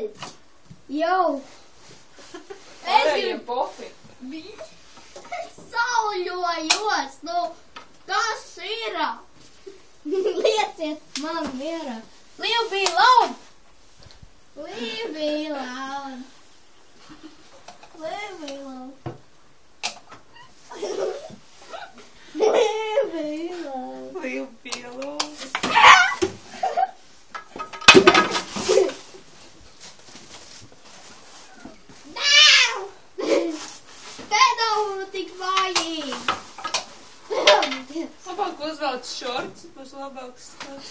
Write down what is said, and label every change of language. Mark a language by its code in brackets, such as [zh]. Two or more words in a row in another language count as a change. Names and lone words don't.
[lv] Jau! Pārējie pofi. Es sauļojos, nu, kas ir? Lieciet man mierā! [en] Leave me alone! Leave me alone! Leave me alone! Leave me alone! Leave me alone. [lv] Pedālu tik vājīgi! Labāk uzvelc šorts, būs labāks skats.